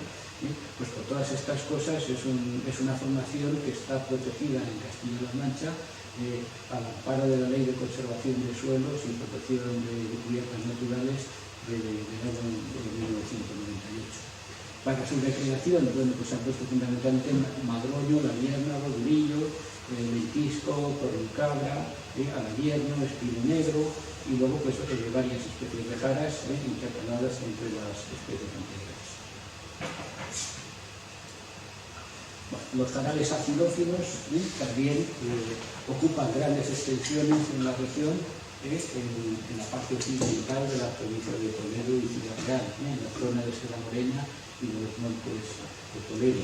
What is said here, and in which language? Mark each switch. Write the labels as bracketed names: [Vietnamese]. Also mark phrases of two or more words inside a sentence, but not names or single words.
[Spanish] Pues por todas estas cosas es una formación que está protegida en Castilla-La Mancha al amparo de la Ley de Conservación de Suelos y Protección de Cubiertas Naturales del año 1998. Para su recreación, bueno, pues han puesto fundamentalmente madroño, la vierna, rodurillo, lentisco, corrucabra, alavierno, espino negro, y luego pues varias especies de jaras intercaladas entre las especies anteriores. Bueno, los jarales acidófilos también ocupan grandes extensiones en la región, en la parte occidental de la provincia de Toledo y Ciudad Real, en la zona de Sierra Morena y de los montes de Toledo.